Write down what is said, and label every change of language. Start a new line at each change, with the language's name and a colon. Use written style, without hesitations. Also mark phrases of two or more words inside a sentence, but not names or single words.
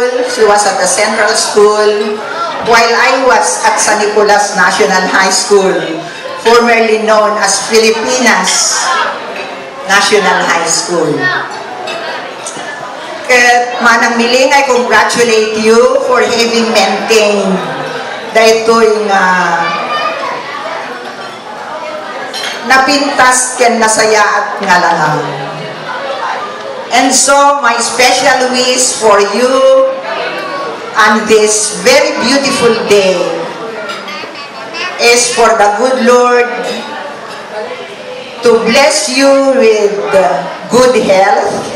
English: She was at the central school, while I was at San Nicolas National High School, formerly known as Filipinas National High School. Manang Miling, I congratulate you for having maintained
Iloko: dahito'y napintas ken nasaya at ngalangang.
English: And so, my special wish for you on this very beautiful day is for the good Lord to bless you with good health,